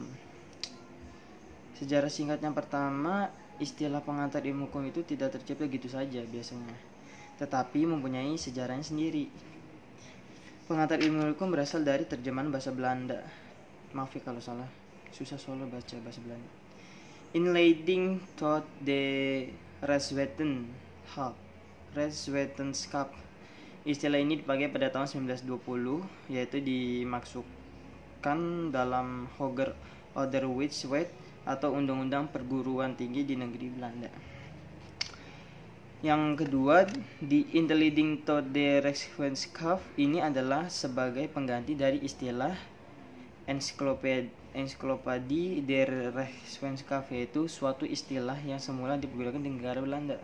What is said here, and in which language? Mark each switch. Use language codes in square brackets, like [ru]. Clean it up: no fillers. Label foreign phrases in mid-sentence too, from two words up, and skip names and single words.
[id] Sejarah singkat yang pertama, istilah pengantar ilmu hukum itu tidak tercipta gitu saja biasanya, tetapi mempunyai sejarahnya sendiri. Pengantar ilmu hukum berasal dari terjemahan bahasa Belanda. Maaf ya kalau salah, susah soalnya baca bahasa Belanda. [nl] Inleiding tot de Rechtswetenschap. [id] Istilah ini dipakai pada tahun 1920, yaitu dimaksudkan dalam Hoger Onderwijswet atau Undang-Undang Perguruan Tinggi di negeri Belanda. Yang kedua, di [nl] Inleiding tot de Rechtswetenschap [id] ini adalah sebagai pengganti dari istilah [nl] Encyclopedie der Rechtswetenschap, [id] yaitu suatu istilah yang semula dipergunakan di negara Belanda.